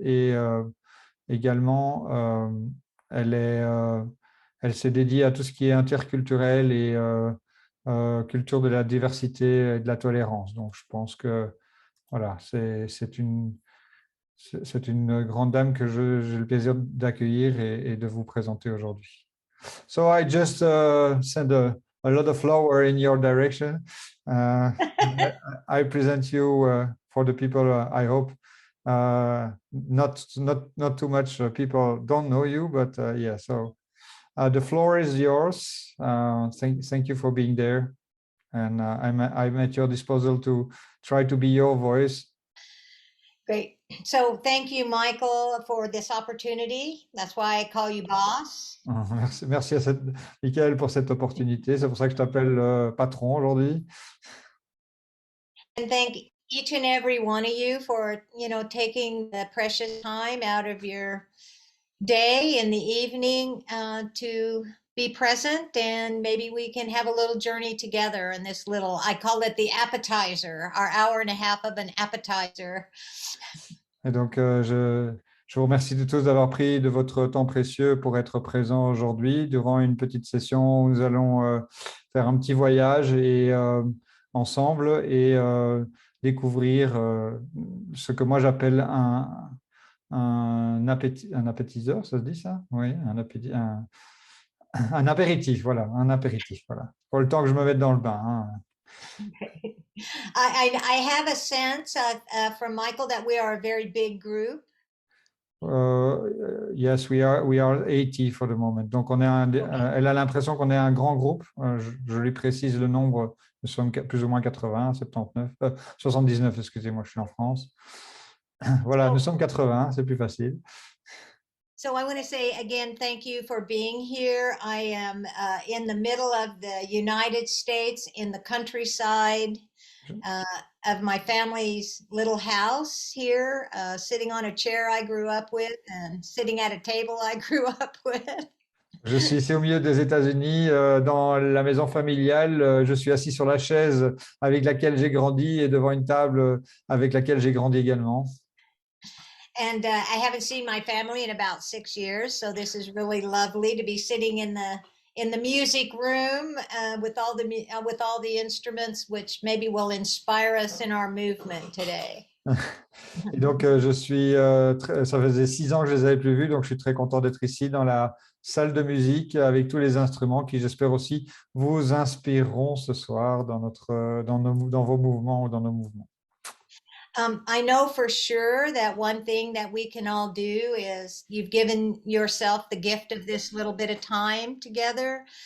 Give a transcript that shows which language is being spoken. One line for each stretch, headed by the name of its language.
French: Et également, elle s'est dédiée à tout ce qui est interculturel et culture de la diversité et de la tolérance. Donc, je pense que voilà, c'est une grande dame que j'ai le plaisir d'accueillir et de vous présenter aujourd'hui.
English: So I just send a lot of flower in your direction. I present you for the people, I hope. Not too much people don't know you, but yeah, so the floor is yours. Thank you for being there. And I'm at your disposal to try to be your voice. Great. So thank you, Michael, for this opportunity. That's why I call you boss.
French: Merci à Michael pour cette opportunité. C'est pour ça que je t'appelle patron aujourd'hui.
English: And thank each and every one of you for, taking the precious time out of your day in the evening to be present, and maybe we can have a little journey together in this little, I call it the appetizer, our hour and a half of an appetizer.
French: Et donc, je vous remercie de tous d'avoir pris de votre temps précieux pour être présents aujourd'hui durant une petite session où nous allons faire un petit voyage ensemble et découvrir ce que moi j'appelle un appétiseur, ça se dit ça? Oui, un apéritif, voilà, un apéritif, voilà. Pour le temps que je me mette dans le bain. Hein. Okay.
English: I have a sense from Michael that we are a very big group. Yes, we are 80 for the moment.
French: Donc, elle a l'impression qu'on est un grand groupe. Je lui précise le nombre. Nous sommes plus ou moins 80, 79, 79, excusez-moi, je suis en France. Voilà, nous sommes 80, c'est plus facile.
English: So I want to say again, thank you for being here. I am in the middle of the United States, in the countryside of my family's little house here, sitting on a chair I grew up with and sitting at a table I grew up with.
French: Je suis ici au milieu des États-Unis, dans la maison familiale. Je suis assis sur la chaise avec laquelle j'ai grandi et devant une table avec laquelle j'ai grandi également.
English: And I haven't seen my family in about 6 years, so this is really lovely to be sitting in the music room with all the instruments, which maybe will inspire us in our movement today.
French: Et donc, ça faisait 6 ans que je les avais plus vus, donc je suis très content d'être ici dans la salle de musique avec tous les instruments qui, j'espère aussi, vous inspireront ce soir dans vos mouvements ou dans nos mouvements.
English: I know for sure that one thing that we can all do is you've given yourself the gift of this little bit of time together.